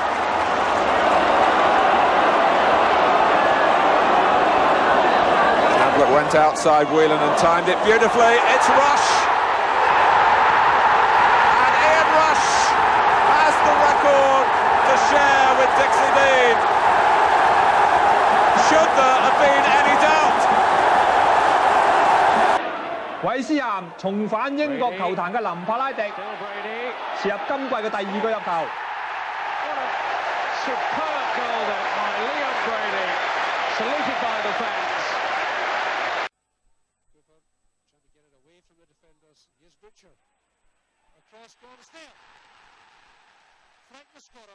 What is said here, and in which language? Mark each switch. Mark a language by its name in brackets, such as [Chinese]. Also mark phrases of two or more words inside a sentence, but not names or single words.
[English] Hamlet went outside Whelan and timed it beautifully. It's Rush. And Ian Rush has the record to share with Dixie Dean. Should there have been any doubt? [Cantonese] 韋斯咸重返英國球壇嘅林柏拉迪，射入今季嘅第2個入球。 [English] Superb goal there by Liam Brady, saluted by the fans. Cooper trying to get it away from the defenders. Here's Butcher. Across goal to Snell. Fleck the scorer.